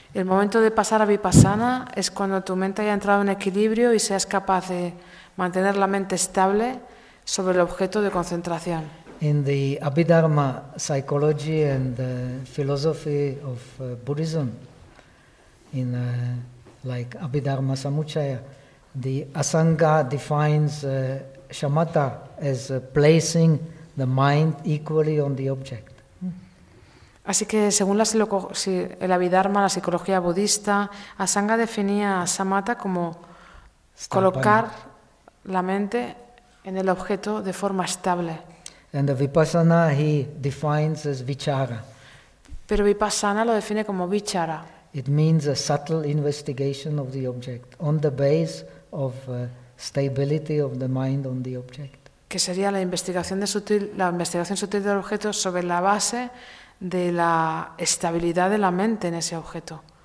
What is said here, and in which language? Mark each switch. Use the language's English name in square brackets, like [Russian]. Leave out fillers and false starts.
[Spanish] El momento de pasar a vipassana es cuando tu mente haya entrado en equilibrio y seas capaz de mantener la mente estable sobre el objeto de concentración. [English] In the Abhidharma psychology and the philosophy of Buddhism, in like Abhidharma Samuchaya, the Asanga defines shamatha as placing the mind equally on the object. [Spanish] Así que según la el Abhidharma, la psicología budista, Asanga definía shamatha como colocar la mente en el objeto de forma estable. [English] And the vipassana he defines as vichara. [Spanish] Pero vipassana lo define como vichara. [English] It means a subtle investigation of the object on the base of stability of the mind on the object. [Spanish] Que sería la investigación sutil del objeto sobre la base de la estabilidad de la mente en ese objeto.